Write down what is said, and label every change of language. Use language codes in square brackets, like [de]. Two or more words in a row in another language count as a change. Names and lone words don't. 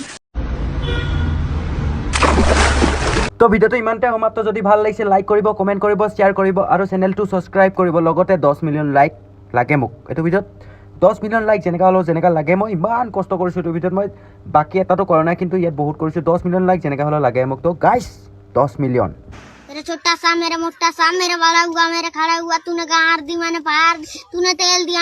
[as] তো ভিডিঅ'টো ইমানতে সমাপ্ত। যদি ভাল লাগিছে লাইক কৰিব, কমেণ্ট কৰিব, শ্বেয়াৰ কৰিব আৰু চেনেলটো ছাবস্ক্ৰাইব কৰিব। লগতে 10 [en] million like [as] লাগে মোক এইটো ভিডিঅ'ত। 10 [en] million like [as] যেনেকা হ'লেও যেনেকা লাগে, মই ইমান কষ্ট কৰিছোঁ এইটো ভিডিঅ'ত। মই বাকী এটাতো কৰা নাই, কিন্তু ইয়াত বহুত কৰিছোঁ। 10 [en] million like [as] যেনেকা হ'লেও লাগে মোক। তো গাইছ 10 মিলিয়ন। [hi] मेरा छोटा सा मेरा मोटा सा मेरा वाला हुआ मेरा खड़ा हुआ तूने गाड़ दी मैंने फाड़ तूने तेल दिया